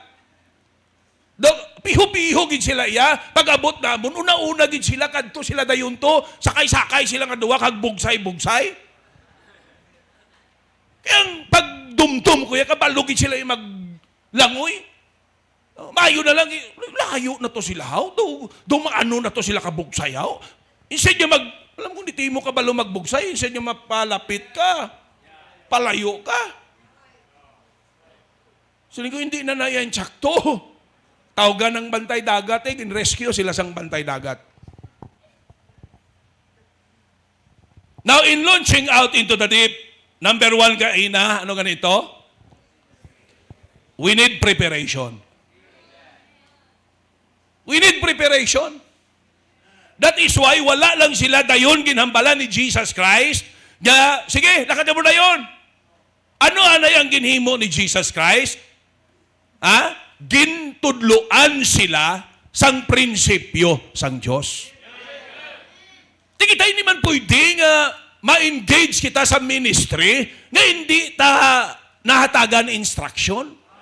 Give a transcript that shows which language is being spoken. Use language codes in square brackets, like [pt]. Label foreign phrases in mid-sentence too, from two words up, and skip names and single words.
[hil] Piho-piho gid sila, ya? Pag-abot namon, una-una gid sila, kadto sila dayon to, sakay-sakay sila nga duwa, kag bugsay-bugsay. Kaya pag dumdum ko, ya, kabalo gid sila yung maglangoy. Mayo na lang, layo na to sila, haw? Ano na to sila kabugsay, haw? Instead niya [tl] alam ko, hindi mo [hil] kabalo magbugsay, instead niya mapalapit ka, palayo ka. [tl] So, hindi na yan tsakto. Tawagan ng bantay dagat, [hil] in-rescue sila sang bantay dagat. [en] Now, in launching out into the deep, number 1 [hil] kaina, ano ganito? [en] We need preparation. We need preparation. That is why [hil] wala lang sila dayon ginhambalan ni Jesus Christ. [tl] Sige, lakad mo na yun. [hil] Ano ang ginhimo ni Jesus Christ? Gintudluan sila sang prinsipyo sang Diyos. Di kita hindi man pwede nga ma-engage kita sa ministry nga hindi ta nahatagan instruction.